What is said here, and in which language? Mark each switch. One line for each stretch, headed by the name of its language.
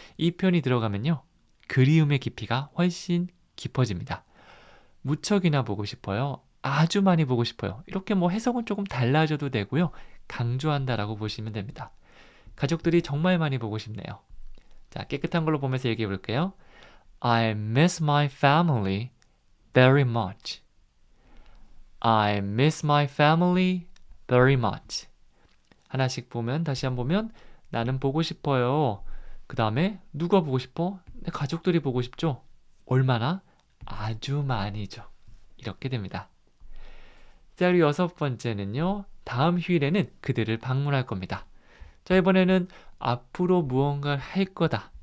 Korean: 이 표현이 들어가면요. 그리움의 깊이가 훨씬 깊어집니다. 무척이나 보고 싶어요. 아주 많이 보고 싶어요. 이렇게 뭐 해석은 조금 달라져도 되고요. 강조한다라고 보시면 됩니다. 가족들이 정말 많이 보고 싶네요. 자, 깨끗한 걸로 보면서 얘기해 볼게요.
English: I miss my family very much. I miss my family very much.
Korean: 하나씩 보면 다시 한번 보면 나는 보고 싶어요. 그 다음에 누가 보고 싶어? 내 가족들이 보고 싶죠? 얼마나? 아주 많이죠. 이렇게 됩니다. 자, 그리고 6번째는요. 다음 휴일에는 그들을 방문할 겁니다. 자, 이번에는 앞으로 무언가를 할 거다.